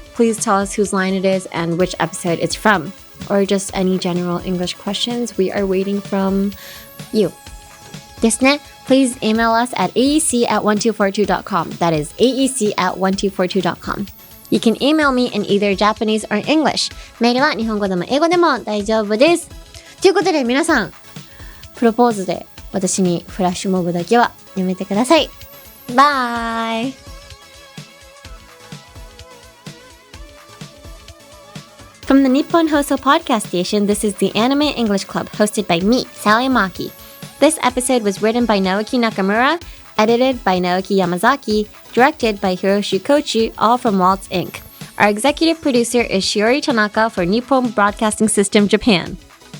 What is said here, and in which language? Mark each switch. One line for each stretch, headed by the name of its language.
English: Please tell us whose line it is and which episode it's from. Or just any general English questions. We are waiting from you.
Japanese: ですね.
English: Please email us at aec@1242.com. That is aec@1242.com. You can email me in either Japanese or English.
Japanese: メールは日本語でも英語でも大丈夫です。ということで皆さん、プロポーズで私にフラッシュモブだけはやめてください。バイ。
English: From the Nippon Hoso Podcast Station, this is the Anime English Club, hosted by me, Sally Maki. This episode was written by Naoki Nakamura, edited by Naoki Yamazaki, directed by Hiroshi Kochi, all from Waltz Inc. Our executive producer is Shiori Tanaka for Nippon Broadcasting System, Japan.